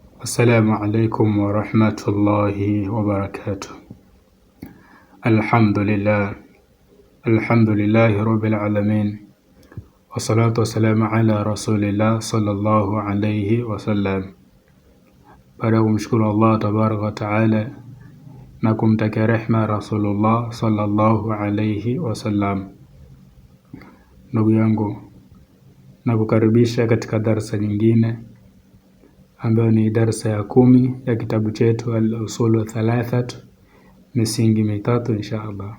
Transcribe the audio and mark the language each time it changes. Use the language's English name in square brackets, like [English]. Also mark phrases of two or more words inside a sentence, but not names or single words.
[Arabic] السلام عليكم ورحمة الله وبركاته. الحمد لله رب العالمين، والصلاة والسلام على رسول الله صلى الله عليه وسلم. [Swahili] Baada ya kumshukuru Allah [Arabic] تبارك وتعالى [Swahili] na kumtakia rehma Rasulullah [Arabic] صلى الله عليه وسلم, [Swahili] ndugu yangu, na kukaribisha katika darsa nyingine ambayo ni darsa ya 10 ya kitabu chetu [Arabic] الأصول الثلاثة, [Swahili] misingi mitatu [Arabic] إن شاء الله.